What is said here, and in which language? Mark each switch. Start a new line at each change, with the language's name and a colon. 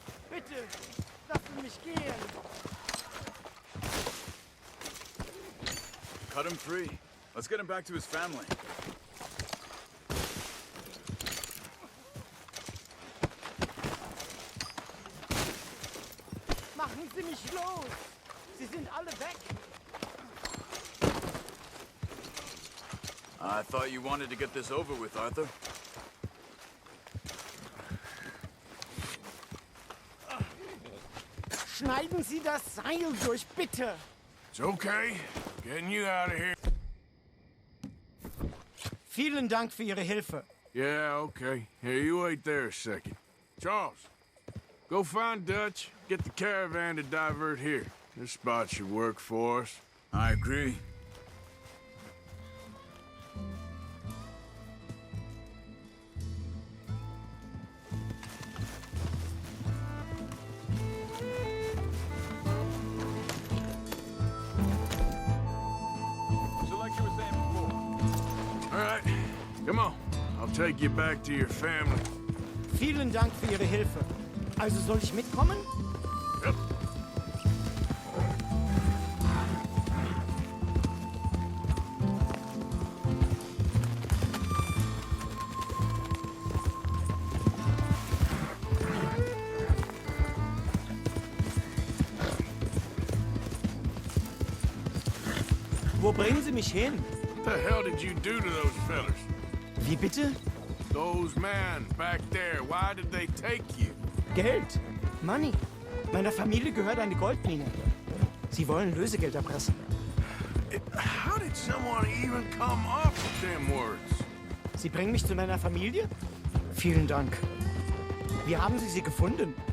German: Bitte, lassen mich gehen!
English: Cut him free. Let's get him back to his family.
German: Machen Sie mich los! Sie sind alle weg!
English: I thought you wanted to get this over with, Arthur.
German: Schneiden Sie das Seil durch, bitte!
English: It's okay. Getting you out of here.
German: Vielen Dank für Ihre Hilfe.
English: Yeah, okay. Here, you wait there a second. Charles, go find Dutch. Get the caravan to divert here. This spot should work for us. I agree. So like you were saying before. All right, come on. I'll take you back to your family.
German: Vielen Dank für Ihre Hilfe. Also soll ich mitkommen?
English: Yep.
German: Wo bringen Sie mich hin?
English: What the hell did you do to those fellas?
German: Wie bitte?
English: Those men back there, why did they take you?
German: Geld.
English: Money.
German: Meiner Familie gehört eine Goldmine. Sie wollen Lösegeld erpressen.
English: How did someone even come up with them words?
German: Sie bringen mich zu meiner Familie? Vielen Dank. Wie haben Sie sie gefunden?